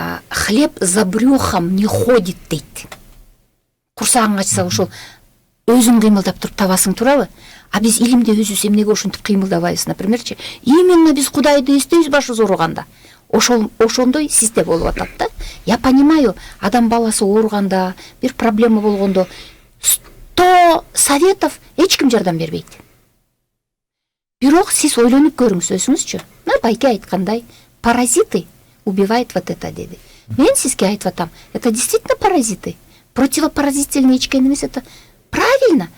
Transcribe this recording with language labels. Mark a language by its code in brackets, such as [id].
[ru] Хлеб за брюхом не ходит дейт. [ky] Курсагың ачса ошол өзүң кыймылдап туруп табасың, туурабы? А биз илимде өзүбүз эмнеге ошентип кыймылдабайбыз, напримерчи? Именно биз Кудайды эстейбиз башыбыз ооруганда. Ошондой сизде болуп атат да. [ru] Я понимаю, [ky] адам баласы ооруганда, бир проблема болгондо 100 советов эч ким жардам бербейт. Бирок сиз ойлонуп көрүңүз өзүңүзчү. Байке айткандай, [ru] паразиты убивают вот это [ky] деди. Мен сизге айтып атам, [ru] это действительно паразиты. [ky] Противопаразительный ичкен эмес, это правильно.